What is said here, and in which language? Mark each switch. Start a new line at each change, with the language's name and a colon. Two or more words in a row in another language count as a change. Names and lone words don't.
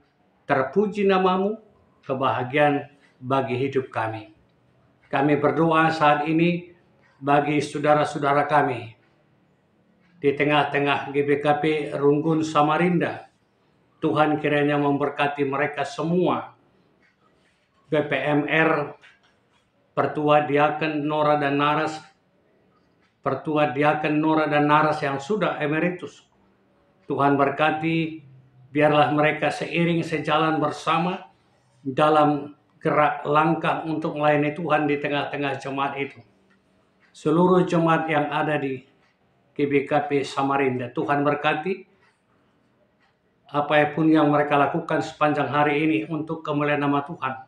Indonesian: Terpuji nama-Mu, kebahagiaan bagi hidup kami. Kami berdoa saat ini bagi saudara-saudara kami di tengah-tengah GBKP Runggun Samarinda. Tuhan kiranya memberkati mereka semua. BPMR, Pertua Diaken Nora dan Naras, Pertua Diaken Nora dan Naras yang sudah emeritus. Tuhan berkati, biarlah mereka seiring sejalan bersama dalam gerak langkah untuk melayani Tuhan di tengah-tengah jemaat itu. Seluruh jemaat yang ada di GBKP Samarinda, Tuhan berkati apapun yang mereka lakukan sepanjang hari ini untuk kemuliaan nama Tuhan.